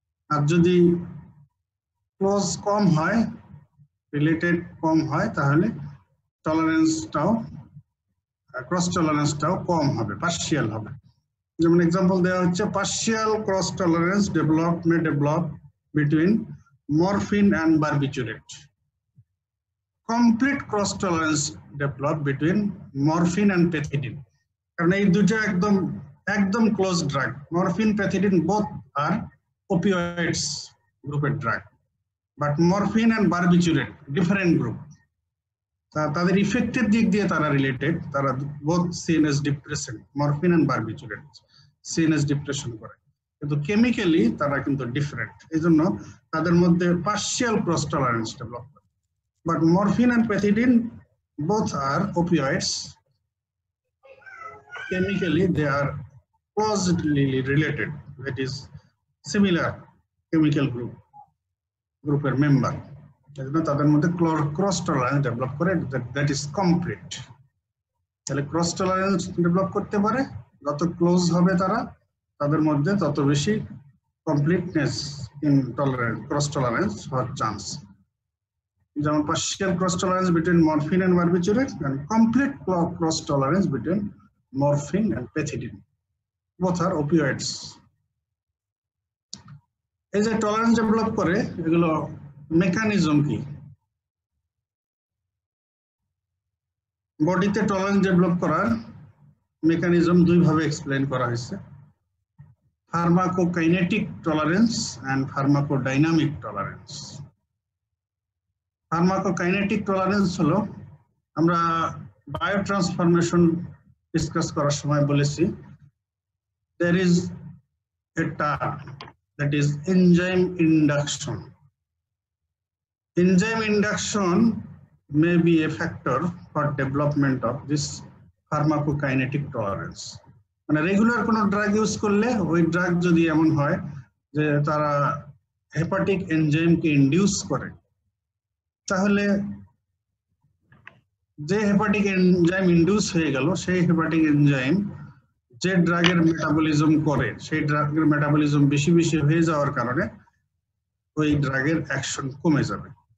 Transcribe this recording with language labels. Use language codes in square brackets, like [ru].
[bn] আর যদি ক্লোজ কম হয়, রিলেটেড কম হয়, তাহলে টলারেন্সটাও, ক্রস টলারেন্সটাও কম হবে, পার্শিয়াল হবে। যেমন এক্সাম্পল দেওয়া হচ্ছে, [en] Partial cross tolerance may develop between morphine and barbiturate. Complete cross tolerance developed between morphine and pethidine. [bn] কারণ এই দুটো একদম close drug. Morphine pethidine [en] both are opioids [bn] গ্রুপের drug, but morphine [en] and barbiturate different group. [bn] তাদের ইফেক্টের দিক দিয়ে তারা related, তারা [en] both CNS depressant, [bn] morphine and barbiturate CNS depression করে, কিন্তু কেমিক্যালি তারা কিন্তু ডিফারেন্ট। এইজন্য তাদের মধ্যে পার্শিয়াল ক্রস টলারেন্স ডেভেলপ করে। [en] But morphine and pethidine both are opioids. Chemically they are closely related, that is similar chemical group member. [bn] তাদের মধ্যে ক্রস টলারেন্স ডেভেলপ করে, [en] that is complete. [bn] তাহলে ক্রস টলারেন্স ডেভেলপ করতে পারে, যত close হবে তারা তাদের মধ্যে তত বেশি completeness in tolerance, cross tolerance হওয়ার চান্স। [en] যেমন partial cross tolerance between morphine and barbiturate and complete cross tolerance between morphine and pethidine. Both are opioids. [bn] এই যে টলারেন্স ডেভেলপ করে, এগুলো মেকানিজম কি? বডিতে টলারেন্স ডেভেলপ করার মেকানিজম দুই ভাবে এক্সপ্লেইন করা হয়েছে, pharmacokinetic tolerance and pharmacodynamic tolerance. Pharmacokinetic tolerance হলো, আমরা বায়োট্রান্সফরমেশন ডিসকাস করার সময় বলেছি, [en] there is a term that is enzyme induction. Enzyme induction may be a factor for development of this pharmacokinetic tolerance. [bn] মানে রেগুলার কোন drug use করলে ওই drug যদি এমন হয় যে তারা হেপাটিক এনজাইমকে ইনডিউস করে, তাহলে যে হেপাটিক এনজাইম ইনডিউস হয়ে গেল, সেই হেপাটিক এনজাইম যে ড্রাগের মেটাবলিজম করে, সেই ড্রাগের মেটাবলিজম বেশি বেশি হয়ে যাওয়ার কারণে ওই ড্রাগের অ্যাকশন কমে যাবে।